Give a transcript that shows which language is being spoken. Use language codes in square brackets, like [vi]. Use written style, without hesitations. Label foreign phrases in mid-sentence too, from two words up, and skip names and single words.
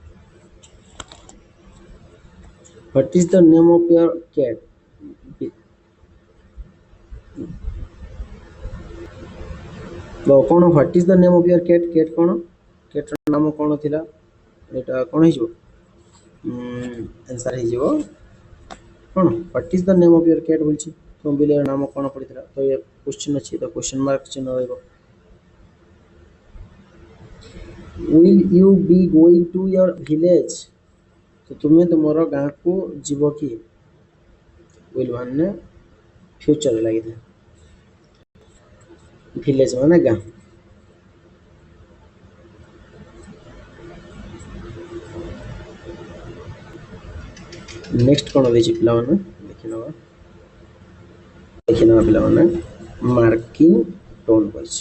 [en] What is the name of your cat? [or] ତ କ'ଣ [en] what is the name of your cat? cat କ'ଣ? [or] cat ର ନାମ କ'ଣ ଥିଲା? ଏଇଟା କ'ଣ ହେଇଯିବ? ଆନ୍ସର ହେଇଯିବ କ'ଣ? [en] What is the name of your cat [or] ବୋଲଛି। ତୁମ ବିଲେଇର ନାମ କ'ଣ ପଡ଼ିଥିଲା? ତ ଏ କ୍ୱେଶ୍ଚିନ୍ ଅଛି, ତ [en] question mark [or] ଚିହ୍ନ ରହିବ। [en] Will you be going to your village? [or] ତ ତୁମେ ତୁମର ଗାଁକୁ ଯିବ କି? will ମାନେ ଫ୍ୟୁଚର ଲାଗିଥାଏ, ଭିଲେଜ ମାନେ ଗାଁ। ନେକ୍ସଟ କ'ଣ ଦେଇଛି ପିଲାମାନେ ଦେଖିନେବା ପିଲାମାନେ ମାର୍କିଂ ଟୋନ୍ କରିଛି।